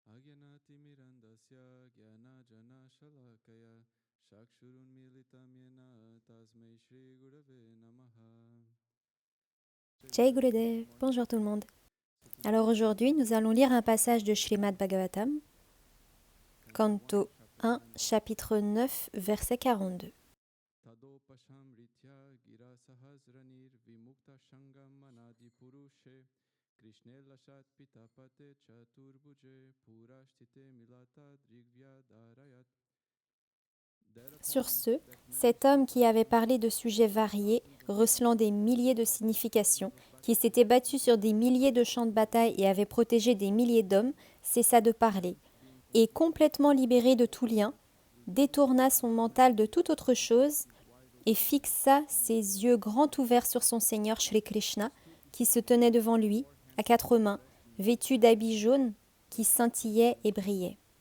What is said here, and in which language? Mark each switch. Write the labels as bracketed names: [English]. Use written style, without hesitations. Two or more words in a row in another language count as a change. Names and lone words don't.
[Sanskrit] ज्ञानातिमिरन्दस्य ज्ञानाजनशलाकया चक्षुरुन्मीलितं येन तस्मै श्रीगुरवे नमः. [Hindi] जय गुरुदेव, [French] bonjour tout le monde. Alors aujourd'hui, nous allons lire un passage de Srimad Bhagavatam, canto 1, chapitre 9, verset 42. [Sanskrit] तदोपशमृत्य गिरसहस्रनिर्विमुक्तशङ्गं मनादिपुरुषे कृष्णे लसत् पितापते चतुर्भुजे पुरस्थिते मिलतदृग्व्यधारयत्. [French] Sur ce, cet homme qui avait parlé de sujets variés, recelant des milliers de significations, qui s'était battu sur des milliers de champs de bataille et avait protégé des milliers d'hommes, cessa de parler, et complètement libéré de tout lien, détourna son mental de toute autre chose et fixa ses yeux grands ouverts sur son Seigneur Shri Krishna, qui se tenait devant lui, à quatre mains, vêtu d'habits jaunes qui scintillaient et brillaient.